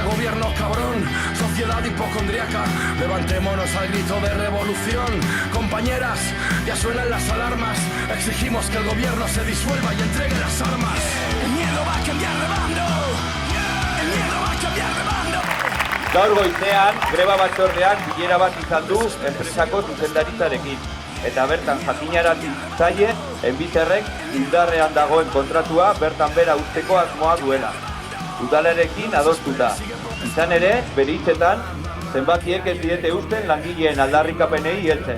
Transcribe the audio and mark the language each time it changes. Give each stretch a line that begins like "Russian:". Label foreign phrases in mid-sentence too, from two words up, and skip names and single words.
Spanish: Gobierno cabrón, sociedad hipocondriaca. Levantémonos al grito de revolución. Compañeras, ya suenan las alarmas. Exigimos que el gobierno se disuelva y entregue las armas. El miedo va a cambiar de bando. El miedo va a cambiar de bando.
Basque: Gaur goizean, greba batzordean bilera bat izan du enpresako zuzendaritzarekin. Eta bertan jakinarazi zaie, Enbizerrek indarrean dagoen kontratua bertan bera uzteko asmoa duela. Udalarekin adostuta. Izan ere, bere hitzetan, zenbakiek ez diete uzten langileen aldarrikapenei heltzen.